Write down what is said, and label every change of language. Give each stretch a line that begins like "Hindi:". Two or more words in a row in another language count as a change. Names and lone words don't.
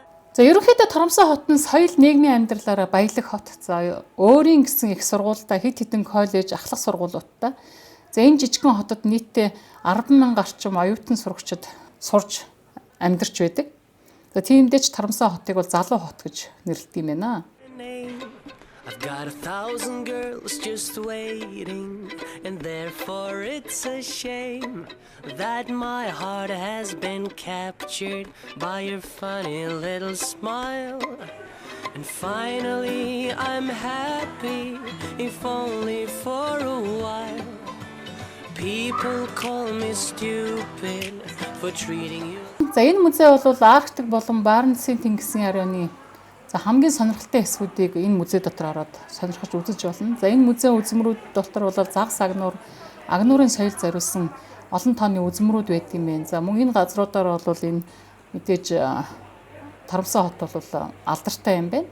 Mongolian: За ерөнхийдөө Тарамсай хот нь соёл нийгмийн амьдралаараа баялаг хот. За өөрийн гэсэн их сургуультай хэд хэдэн коллеж, ахлах сургуулиудтай. За энэ жижигхэн хотод нийтдээ 10,000 гарчим оюутан сурагчид сурж амьдарч байдаг. За тиймдээ ч Тарамсай хотыг бол залуу хот гэж нэрлэдэг юм байна.
English: I've got 1,000 girls just waiting, and therefore it's a shame that my heart has been captured by your funny little smile. And finally I'm happy, if only for a while. People call me stupid for treating you.
Mongolian: За энэ музей бол Арктик болон Баренцын тэнгисийн арианы хамгийн сонирхолтой хэсгүүдийг энэ музей дотор ороод сонирхож үзэж болно. За энэ музейн үзмрүүд дотор бол загас агнуурын соёл зориулсан олон тооны үзмрүүд байт юм байна. За мөн энэ газруудаар бол энэ мэдээж Тарамсан хот бол алдартай юм байна.